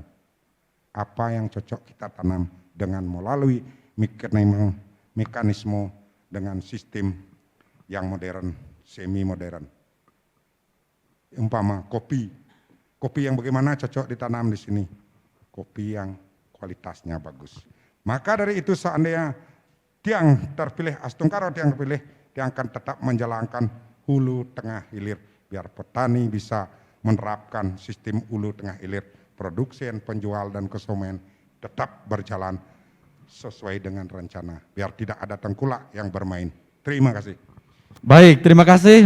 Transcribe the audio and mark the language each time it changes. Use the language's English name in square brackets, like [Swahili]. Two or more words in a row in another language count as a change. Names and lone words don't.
[Indonesian] Apa yang cocok kita tanam dengan melalui mekanisme dengan sistem yang modern, semi modern. Umpama kopi yang bagaimana cocok ditanam di sini? Kopi yang kualitasnya bagus. Maka dari itu seandainya tiang terpilih [Balinese] Astung Karo tiang [Indonesian] terpilih, tiang akan tetap menjalankan hulu tengah hilir biar petani bisa menerapkan sistem hulu tengah hilir, produksi, penjual dan konsumen tetap berjalan sesuai dengan rencana biar tidak ada tengkulak yang bermain. Terima kasih. Baik, terima kasih.